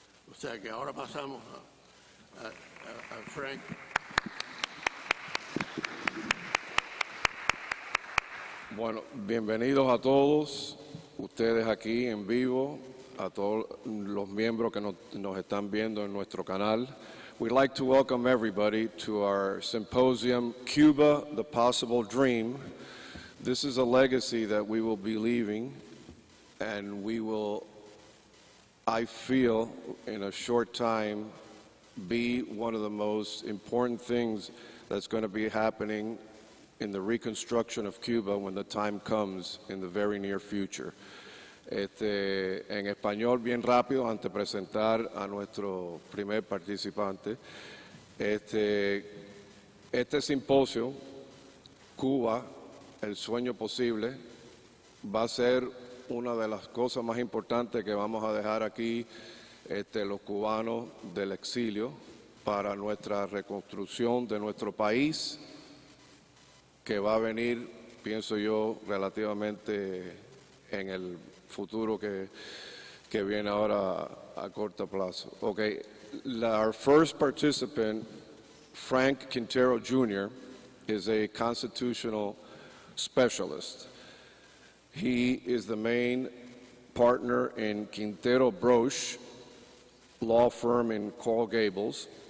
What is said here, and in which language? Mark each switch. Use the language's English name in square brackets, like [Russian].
[Spanish] O sea que ahora pasamos a Frank. Bueno, bienvenidos a todos ustedes aquí en vivo, a todos los miembros que nos están viendo en nuestro canal. [English] We'd like to welcome everybody to our symposium, Cuba, the Possible Dream. This is a legacy that we will be leaving, and we will, I feel, in a short time, be one of the most important things that's going to be happening in the reconstruction of Cuba when the time comes in the very near future. [Spanish] En español, bien rápido, antes de presentar a nuestro primer participante. Este simposio, Cuba, el sueño posible, va a ser una de las cosas más importantes que vamos a dejar aquí los cubanos del exilio para nuestra reconstrucción de nuestro país, que va a venir, pienso yo, relativamente en el futuro que viene ahora a corto plazo. [English] Okay, our first participant, Frank Quintero Jr., is a constitutional specialist. He is the main partner in Quintero Broche law firm in Coral Gables.